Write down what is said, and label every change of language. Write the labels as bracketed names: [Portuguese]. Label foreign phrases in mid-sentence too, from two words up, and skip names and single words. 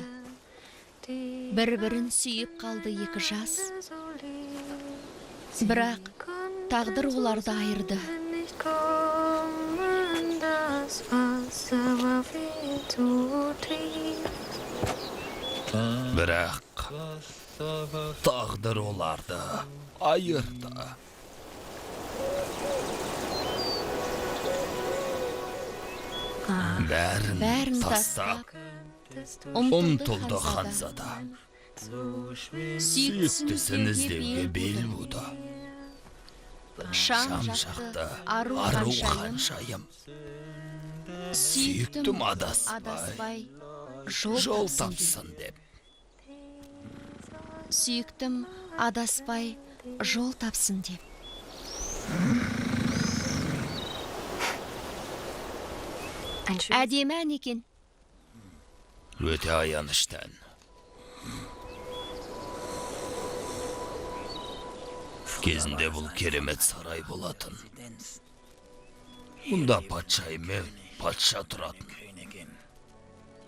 [Kazakh] Бір-бірін сүйіп қалды екі жас. Бірақ тағдыр оларды айырды. [German] Nicht kommen, das Wasser war viel zu tief. [Kazakh] Бірақ тағдыр оларды айырды. Бәрін тастап ұмтылды ханзада. Сүйіктісін іздеуге бел буды. Шам Шам жақты жақты ару ару ханшайым. ханшайым. Сүйіктім адаспай, адаспай Жол жол тапсын тапсын деп. деп. Сүйіктім адаспай жол тапсын деп. [German] Ein schönes [Kazakh] Әдемі ән екен. Өте аяныштан. Кезінде бұл керемет сарай болатын. Мұнда патшайым мен патша тұратын.